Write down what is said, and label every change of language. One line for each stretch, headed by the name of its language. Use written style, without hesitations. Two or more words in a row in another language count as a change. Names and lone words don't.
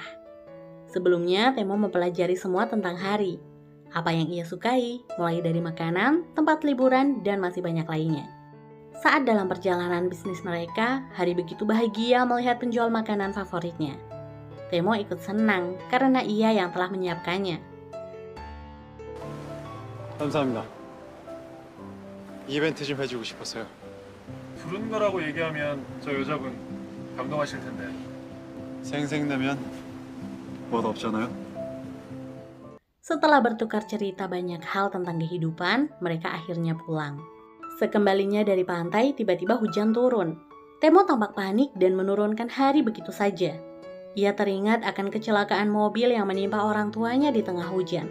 Indonesian: Sebelumnya, Temo mempelajari semua tentang Hari. Apa yang ia sukai, mulai dari makanan, tempat liburan, dan masih banyak lainnya. Saat dalam perjalanan bisnis mereka, Hari begitu bahagia melihat penjual makanan favoritnya. Temo ikut senang karena ia yang telah menyiapkannya.
Korean: 감사합니다. 이벤트 좀 해주고 싶었어요. 부른 거라고 얘기하면 저 여자분 감동하실 텐데. 생색내면 멋 없잖아요.
Indonesian: Setelah bertukar cerita banyak hal tentang kehidupan, mereka akhirnya pulang. Sekembalinya dari pantai, tiba-tiba hujan turun. Temo tampak panik dan menurunkan Hari begitu saja. Ia teringat akan kecelakaan mobil yang menimpa orang tuanya di tengah hujan.